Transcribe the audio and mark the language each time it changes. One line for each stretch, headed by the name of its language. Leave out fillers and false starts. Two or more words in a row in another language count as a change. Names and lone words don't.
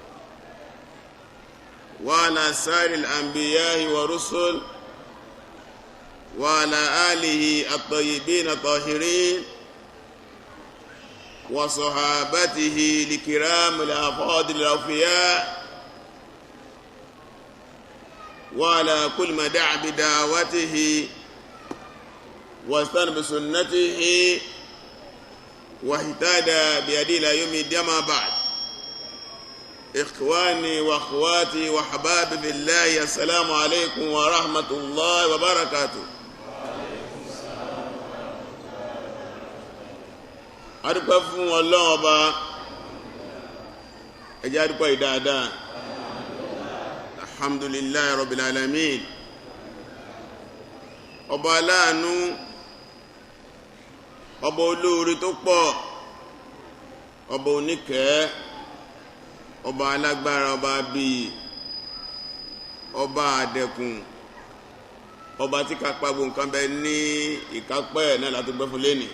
Arabic: وعلى سائر الأنبياء والرسل وعلى آله الطيبين الطاهرين وصحابته الكرام الأفاضل الأوفياء وعلى كل من دعا بدعوته واستنى بسنته واهتدى بهديه إلى يوم الدين. ما بعد، إخواني وأخواتي وأحبابي في الله، السلام عليكم ورحمة الله وبركاته.
Yoruba: adúpẹ́ fún Ọlọ́run Ọba, ẹ jẹ́ adúpẹ́ ìdáadáa.
Arabic: الحمد لله رب العالمين.
Yoruba: Ọba aláàánú, ọba olóore tó pọ̀, ọba oníkẹ́, ọba alágbára, ọba bíi, ọba àdẹ̀kùn, ọba tí kápá gbogbo nǹkan bẹ ní ìkápẹ́ náà láti gbẹ́ fún lẹ́nìí.